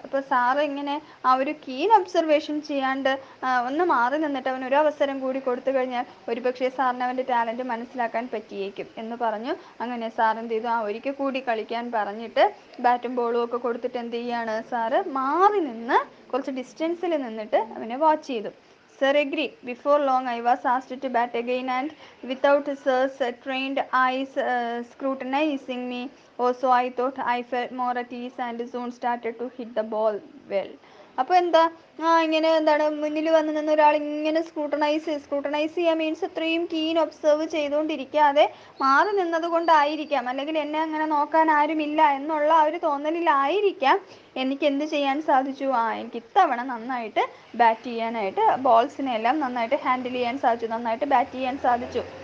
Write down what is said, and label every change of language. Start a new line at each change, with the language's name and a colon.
Malayalam: അപ്പോൾ സാറ് ഇങ്ങനെ ആ ഒരു കീൻ ഒബ്സർവേഷൻ ചെയ്യാണ്ട് ഒന്ന് മാറി നിന്നിട്ട് അവന് ഒരു അവസരം കൂടി കൊടുത്തു കഴിഞ്ഞാൽ ഒരുപക്ഷെ സാറിന് അവൻ്റെ ടാലൻറ്റ് മനസ്സിലാക്കാൻ പറ്റിയേക്കും എന്ന് പറഞ്ഞു. അങ്ങനെ സാർ എന്ത് ചെയ്തു, ഒരിക്കൽ കൂടി കളിക്കാൻ പറഞ്ഞിട്ട് ബാറ്റും ബോളും ഒക്കെ കൊടുത്തിട്ട് എന്ത് ചെയ്യാണ്, സാറ് മാറി നിന്ന് കുറച്ച് ഡിസ്റ്റൻസിൽ നിന്നിട്ട് അവനെ വാച്ച് ചെയ്തു.
English: Sir agreed. Before long, I was asked to bat again, and without sir's trained eyes scrutinizing me, also I thought I felt more at ease and soon started to hit the ball well.
Malayalam: അപ്പോൾ എന്താ, ഇങ്ങനെ എന്താണ് മുന്നിൽ വന്ന് നിന്ന് ഒരാൾ ഇങ്ങനെ scrutinise ചെയ്യാൻ മീൻസ് അത്രയും കീൻ ഒബ്സർവ് ചെയ്തുകൊണ്ടിരിക്കാതെ മാറി നിന്നത് കൊണ്ടായിരിക്കാം, അല്ലെങ്കിൽ എന്നെ അങ്ങനെ നോക്കാൻ ആരുമില്ല എന്നുള്ള ആ ഒരു തോന്നലിലായിരിക്കാം എനിക്ക് എന്ത് ചെയ്യാൻ സാധിച്ചു, എനിക്ക് ഇത്തവണ നന്നായിട്ട് ബാറ്റ് ചെയ്യാനായിട്ട്, ബോൾസിനെ എല്ലാം നന്നായിട്ട് ഹാൻഡിൽ ചെയ്യാൻ സാധിച്ചു, നന്നായിട്ട് ബാറ്റ് ചെയ്യാൻ സാധിച്ചു.